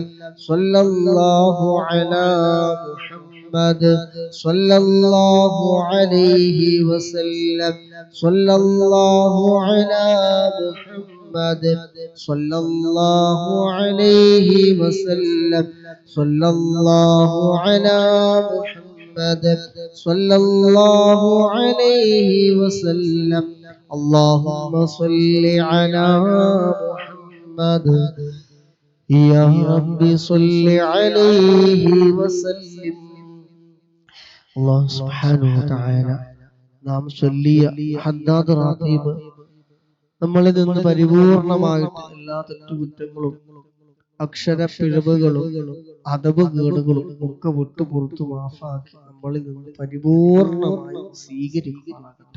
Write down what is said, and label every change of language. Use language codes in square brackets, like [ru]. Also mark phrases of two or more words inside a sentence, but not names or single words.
[ar] صلى الله على محمد صلى الله عليه وسلم صلى الله على محمد صلى الله عليه وسلم صلى الله على محمد صلى الله عليه وسلم اللهم صل على محمد يا رب صل عليه وسلم الله سبحانه وتعالى [ml] നാം ചൊല്ലിയ ഹദ്ദാദ് റാത്തീബ് നമ്മളിൽ നിന്ന് പരിപൂർണമായിട്ട് എല്ലാ തെറ്റുകുറ്റങ്ങളും അക്ഷര പിഴവുകളും അദബ് കേടുകളും ഒക്കെ വിട്ടു പുറത്തു മാഫാക്കി നമ്മളിൽ നിന്ന് പരിപൂർണമായി സ്വീകരിക്കുമാറാകട്ടെ.